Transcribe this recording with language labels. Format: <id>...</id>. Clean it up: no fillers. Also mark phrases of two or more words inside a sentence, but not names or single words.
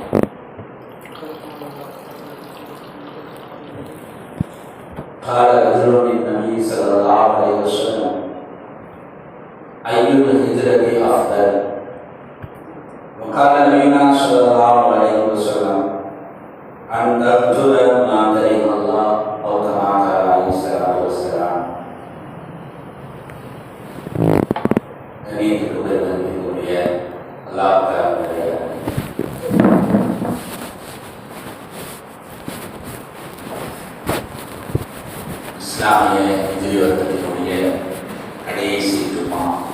<ar>قال رجل للنبي صلى الله عليه وسلم: أي الهجرة أفضل؟ وقال نبينا صلى الله عليه وسلم: أن تقتل ما كره الله أو كما قال عليه الصلاة والسلام.</ar> <ta>கணியத்திற்குரிய அல்லாஹ் தஆலாவுடைய இஸ்லாமிய ஹிஜ்ரி வருடத்தினுடைய கடைசி ஜும்மா</ta>